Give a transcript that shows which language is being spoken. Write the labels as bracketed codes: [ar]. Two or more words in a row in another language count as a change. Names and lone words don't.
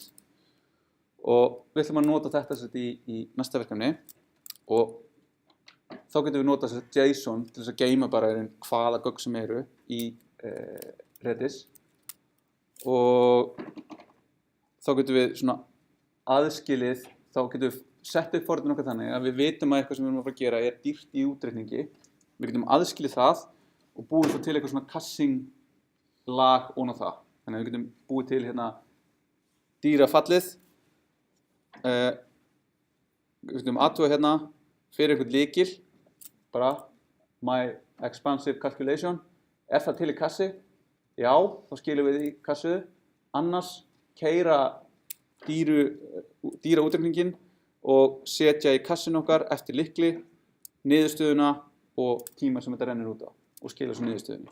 [is] Og við ætlum að nota þetta í næsta verkefni og þá getum við notað JSON til þess að geyma bara hvaða gögn sem eru í Redis og þá getum við svona aðskilið, þá getum við sett upp forritin okkar þannig að við vitum að eitthvað sem við erum að fara að gera dýrt í útreikningi. Við getum aðskilið það og búið svo til eitthvað svona casing lag ofan á það. Þannig að við getum búið til hérna dýrafallið. Við getum athuga hérna fyrir einhvern lykil, bara [en] my expansive calculation. [is] Er það til í kassi? Já, þá skilum við í kassu. Annars keyra dýra útreikningin og setja í kassin okkar eftir lykli, niðurstöðuna og tíma sem þetta rennur út á og skila svo niðurstöðunni.